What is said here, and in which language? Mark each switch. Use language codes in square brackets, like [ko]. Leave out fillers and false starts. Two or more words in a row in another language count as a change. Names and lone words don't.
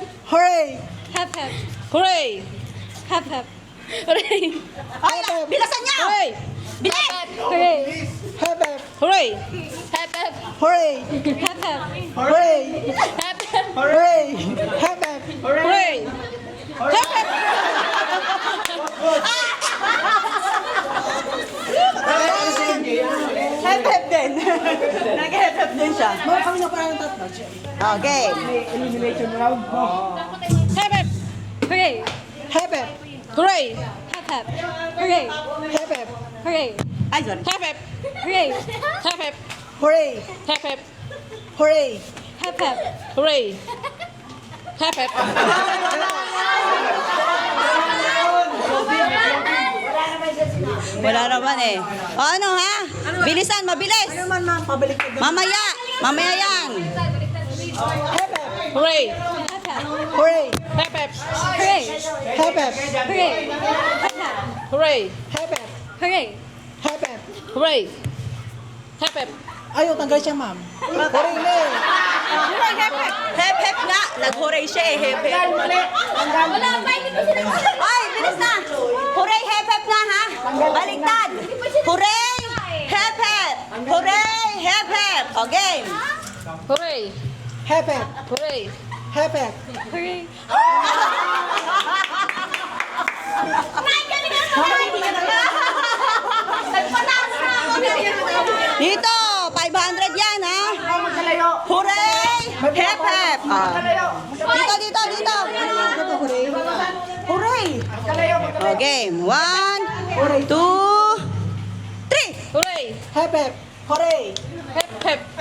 [en] Hooray! Hep hep. Hooray! Hep hep. Hooray. [tl] Ay, bilasan niya! [en] Hooray! [tl] Bilis! [en] Hooray. Hep hep! Hooray! Hep hep. Hooray! Hep hep. Hooray! Hep hep. Hooray! Hep hep! Hooray! [tl] Hep-hep din. Nag-hep-hep din siya. Mga kami na parang tatlo. [en] Okay. Elimination round. Hep hep! Hooray. Hep hep! Hooray! Hep hep. Hooray. Hep hep! Hooray. Ay, sorry. Hep hep! Hooray. Hep hep! Hooray! Hep hep! Hooray! Hep hep. Hooray! Hep hep! [tl] Wala naman eh. O ano ha? Bilisan, mabilis. Ano man ma'am, pabalik ka doon. Mamaya. Mamaya yan. [en] Hep hep! Hooray! Hep hep. Hooray! Hep hep! Hooray. Hep hep! Hooray. Hep hep. Hooray! Hep hep! Hooray. Hep hep! Hooray! Hep hep! [tl] Ayaw, tanggal siya ma'am. Hooray na eh. Hep-hep nga. Nag-hooray siya eh. Hep-hep. Wala pa, hindi ko sinasabi. Ay, bilis na. Hooray, hep-hep na ha. Baliktad. [en] Hooray, hep-hep. Hooray, hep-hep. O, game. Hooray! Hep hep! Hooray! Hep hep! Hooray. [tl] Dito, 500 yan ha. [en] Hooray, hep-hep. Ah. [tl] Dito, dito, dito. Hooray. [en] O, game. 1, 2, 3. Hooray! Hep hep! Hooray! Hep hep!